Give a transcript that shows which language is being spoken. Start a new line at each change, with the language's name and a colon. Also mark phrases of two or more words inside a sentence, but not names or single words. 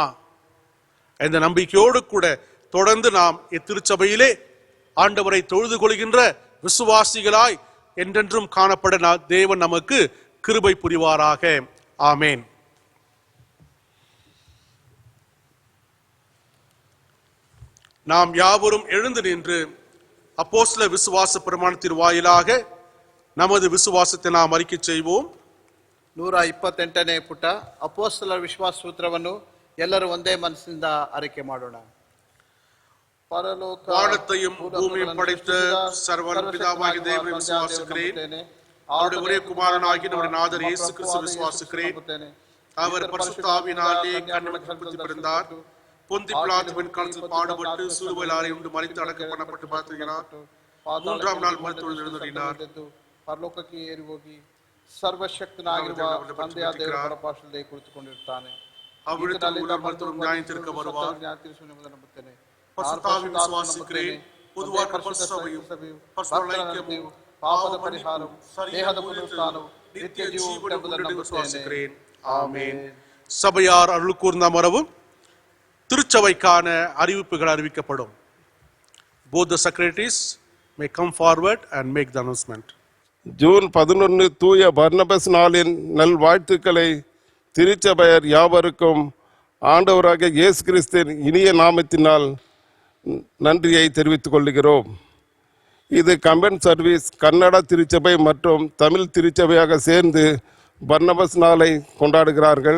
Tamil: இந்த நம்பிக்கையோடு கூட தொடர்ந்து நாம் இத்திருச்சபையிலே ஆண்டவரை தொழுது கொள்கின்ற விசுவாசிகளாய் என்றென்றும் காணப்பட தேவன் நமக்கு கிருபை புரிவாராக. ஆமேன். நாம் யாவரும் எழுந்து நின்று அப்போஸ்தல விசுவாச பிரமாணத்தின் வாயிலாக நமது
Kannada: ವಿಶ್ವಾಸತೆ ನಾವು ಅರಿಕೆ
Tamil: செய்வோம்.
Kannada: 128ನೇ ಪುಟ ಅಪೊಸ್ತಲರ ವಿಶ್ವಾಸ ಸೂತ್ರವನ್ನು ಎಲ್ಲರೂ ಒಂದೇ ಮನಸ್ಸಿನಿಂದ ಅರಿಕೆ ಮಾಡೋಣ. ಪರಲೋಕ
Tamil: வானத்தையும் பூமியையும் படைத்த சர்வவல்ல பிதாவாகிய தேவனை விசுவாசிக்கிறேன். அவருடைய ஒரே குமாரனாகிய நம்முடைய நாதர் இயேசு கிறிஸ்துவை விசுவாசிக்கிறேன். அவர் பரிசுத்த ஆவியினாலே கன்னிகைக்கு பிறந்தார். பொந்தி பிலாத்துவின் காலத்தில் பாடுபட்டு சிலுவையில் அறையுண்டு மரித்து அடக்கம் பண்ணப்பட்டு பார்த்திருக்கிறார். 3ஆம் நாள் மரித்தொழில் எழுந்தருளினார்.
Kannada: ಪರಲೋಕಕ್ಕೆ ಏರಿ ಹೋಗಿ ಸರ್ವಶಕ್ತನಾಗಿರುವ ತಂದೆಯಾದ ದೇವರ ಬಲಪಾಶದಲ್ಲಿ ಕುಳಿತುಕೊಂಡಿರುತ್ತಾನೆ. ಪಾಪದ ಪರಿಹಾರವು ದೇಹದ ಪುನರುತ್ಥಾನವು ನಿತ್ಯ ಜೀವವೆಂಬುದನ್ನು ನಂಬುತ್ತೇನೆ. ಆಮೆನ್.
Tamil: சபையார் அருள் கூர்ந்த அமரவும் திருச்சபைக்கான அறிவிப்புகள் அறிவிக்கப்படும்.
English: Both the secretaries may come forward and make the announcement.
Tamil: ஜூன் 11 தூய பர்னபஸ் நாளின் நல்வாழ்த்துக்களை திருச்சபையர் யாவருக்கும் ஆண்டவராகிய இயேசு கிறிஸ்துவின் இனிய நாமத்தினால் நன்றியை தெரிவித்துக் கொள்கிறோம். இது
English: combine service
Tamil: கன்னடா திருச்சபை மற்றும் தமிழ் திருச்சபையாக சேர்ந்து பர்னபஸ் நாளை கொண்டாடுகிறார்கள்.